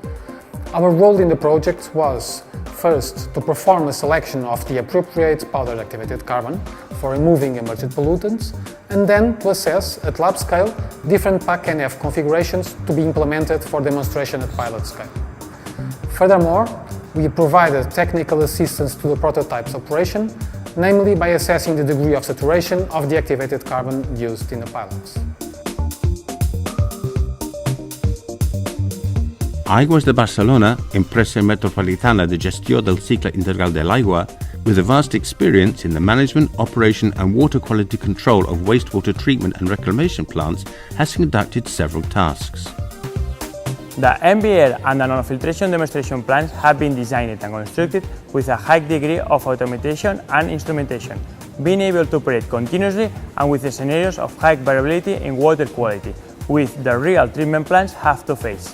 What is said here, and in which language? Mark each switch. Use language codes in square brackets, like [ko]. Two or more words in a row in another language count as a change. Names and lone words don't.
[en] Our role in the project was First, to perform a selection of the appropriate powder activated carbon for removing emergent pollutants, and then to assess at lab scale different PAC-NF configurations to be implemented for demonstration at pilot scale. Furthermore, we provided technical assistance to the prototype's operation, namely by assessing the degree of saturation of the activated carbon used in the pilots. Aigües de Barcelona, Empresa Metropolitana de Gestió del Cicle Integral del Agua, with a vast experience in the management, operation and water quality control of wastewater treatment and reclamation plants, has conducted several tasks. The MBR and the nanofiltration demonstration plants have been designed and constructed with a high degree of automation and instrumentation, being able to operate continuously and with scenarios of high variability in water quality, which the real treatment plants have to face.